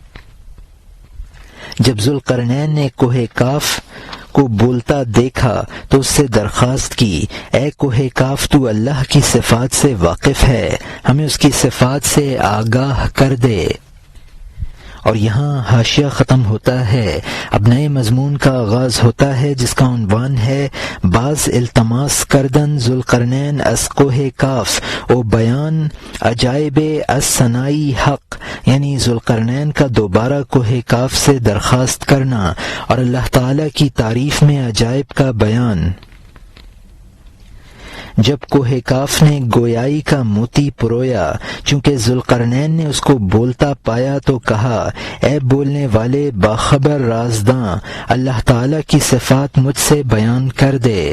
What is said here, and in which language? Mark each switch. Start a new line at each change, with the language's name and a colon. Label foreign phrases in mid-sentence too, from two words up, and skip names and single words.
Urdu: جب ذوالقرنین نے کوہ کاف کو بولتا دیکھا تو اس سے درخواست کی، اے کوہ کاف تو اللہ کی صفات سے واقف ہے، ہمیں اس کی صفات سے آگاہ کر دے۔ اور یہاں حاشیہ ختم ہوتا ہے، اب نئے مضمون کا آغاز ہوتا ہے جس کا عنوان ہے
Persian: باز التماس کردن ذوالقرنین از کوہ کاف و بیان عجائب از ثنائی حق،
Urdu: یعنی ذوالقرنین کا دوبارہ کوہ کاف سے درخواست کرنا اور اللہ تعالی کی تعریف میں عجائب کا بیان۔ جب کوہ کاف نے گویائی کا موتی پرویا، چونکہ ذوالقرنین نے اس کو بولتا پایا تو کہا، اے بولنے والے باخبر رازداں، اللہ تعالی کی صفات مجھ سے بیان کر دے۔